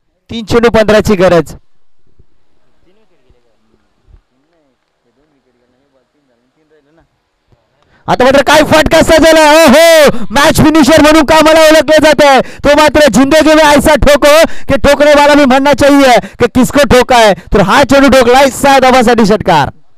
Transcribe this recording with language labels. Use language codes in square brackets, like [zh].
[mr] 3 चेंडू 15ची गरज. आता मात्र काय फटका सजवला. हो मॅच फिनिशर म्हणून कामाला ओळखले जाते. तो मात्र [hi] जिंदगी में ऐसा ठोको कि ठोकने वाला भी म्हणना चाहिए कि किसको ठोका है. [mr] तर हा चेंडू ठोकलाय 6 धावांसाठी षटकार.